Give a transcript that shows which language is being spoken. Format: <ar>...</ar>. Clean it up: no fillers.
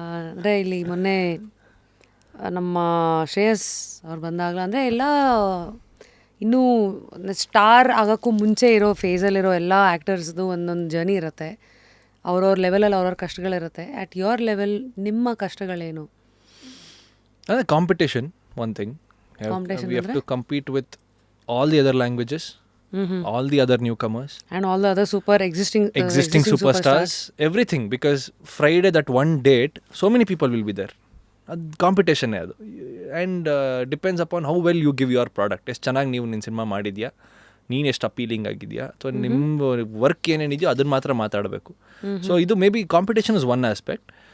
<kn>ಅಂದರೆ ಇಲ್ಲಿ ಮೊನ್ನೆ ನಮ್ಮ ಶ್ರೇಯಸ್ ಅವ್ರು ಬಂದಾಗಲ ಅಂದರೆ ಎಲ್ಲ ಇನ್ನೂ ಸ್ಟಾರ್ ಆಗೋಕ್ಕೂ ಮುಂಚೆ ಇರೋ ಫೇಸಲ್ಲಿರೋ ಎಲ್ಲ ಆ್ಯಕ್ಟರ್ಸ್ದು ಒಂದೊಂದು ಜರ್ನಿ ಇರುತ್ತೆ, ಅವ್ರವ್ರ ಲೆವೆಲಲ್ಲಿ ಅವ್ರವ್ರ ಕಷ್ಟಗಳಿರುತ್ತೆ.</kn> <en>At your level ನಿಮ್ಮ ಕಷ್ಟಗಳೇನು? ಅದೇ competition one thing. We have to compete with all the other languages, all the other newcomers and all the other existing superstars, everything, because Friday, that one date, so many people will be there. Competition adu, and depends upon how well you give your product.</en> <kn>ಎಷ್ಟು ಚೆನ್ನಾಗಿ ನೀವು ನಿನ್ನ cinema ಮಾಡಿದ್ಯಾ, ನೀನು ಎಷ್ಟು appealing ಆಗಿದೆಯಾ, ಅಥವಾ ನಿಮ್ಮ ವರ್ಕ್ ಏನೇನಿದೆಯೋ ಅದನ್ನು ಮಾತ್ರ ಮಾತಾಡಬೇಕು.</kn> <en>So ಇದು maybe competition is one aspect.</en>